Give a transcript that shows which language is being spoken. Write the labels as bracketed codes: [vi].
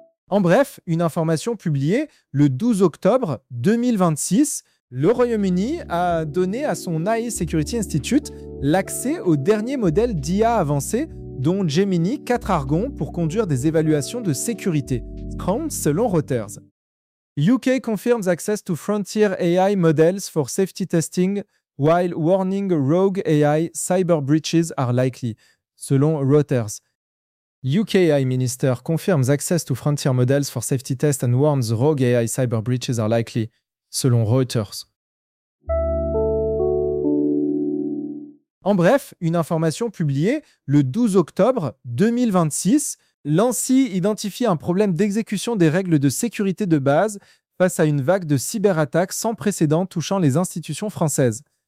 [fr] En bref, une information publiée le 12 octobre 2026. Le Royaume-Uni a donné à son AI Security Institute l'accès au dernier modèle d'IA avancé, dont Gemini 4 Argon, pour conduire des évaluations de sécurité, selon Reuters. [en] UK confirms access to frontier AI models for safety testing while warning rogue AI cyber breaches are likely, selon Reuters. UK AI Minister confirms access to frontier models for safety test and warns rogue AI cyber breaches are likely. [fr] Selon Reuters. En bref, une information publiée le 12 octobre 2026, l'ANSI identifie un problème d'exécution des règles de sécurité de base face à une vague de cyberattaques sans précédent touchant les institutions françaises.